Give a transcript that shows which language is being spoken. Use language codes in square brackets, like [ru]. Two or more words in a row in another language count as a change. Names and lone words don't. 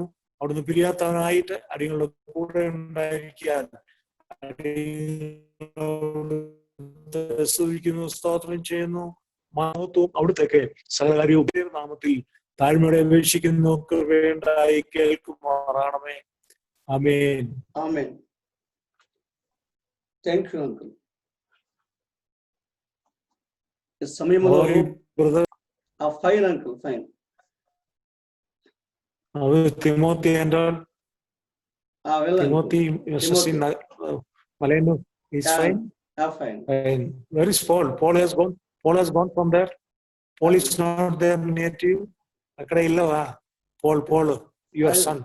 [ml] അവിടുന്ന് പിരിയാത്തവനായിട്ട് അടികളുടെ കൂടെ ഉണ്ടായിരിക്കാൻ സ്തുതിക്കുന്നു, സ്തോത്രം ചെയ്യുന്നു. മഹത്വവും അവിടുത്തേക്ക് സകലകാര്യവും നാമത്തിൽ താഴ്മയോടെ അപേക്ഷിക്കുന്നു. കൃപയുണ്ടായി കേൾക്കുമാറാണമേ. ആമേൻ. ആമേൻ. [en] thank you uncle. [te] ఈ సమయంలో [en] fine uncle fine Timothy and all. Timothy Malenu is fine. Fine. Fine. Where is Paul? Paul has gone from there. Paul is not there near to you. [te] అక్కడ ఇల్లవా. [en] Paul, your son.